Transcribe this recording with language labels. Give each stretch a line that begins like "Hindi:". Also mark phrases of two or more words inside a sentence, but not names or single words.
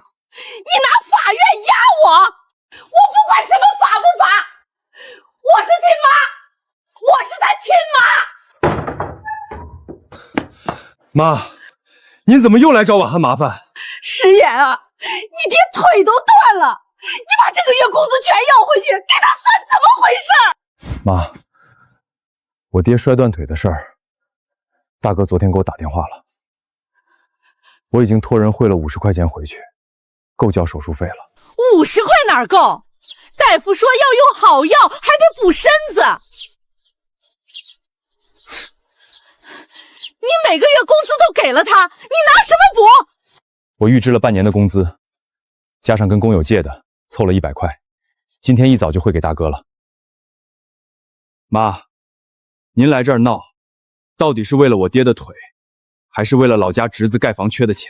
Chinese: 你拿法院壓我，我不管什麼法不法，我是他媽，我是他親媽。媽，您怎麼又來找婉涵麻煩？石岩啊，你爹腿都斷了，你把這個月工資全要回去，給他算怎麼回事？媽，我爹摔斷腿的事兒，大哥昨天給我打電話了，我已經托人匯了50塊錢回去，夠交手術費了。 50塊哪兒夠？大夫說要用好藥，還得補身子。你每個月工資都給了他，你拿什麼補？我預支了半年的工資，加上跟工友借的，湊了100塊，今天一早就匯給大哥了。媽，您來這兒鬧，到底是為了我爹的腿，還是為了老家侄子蓋房缺的錢？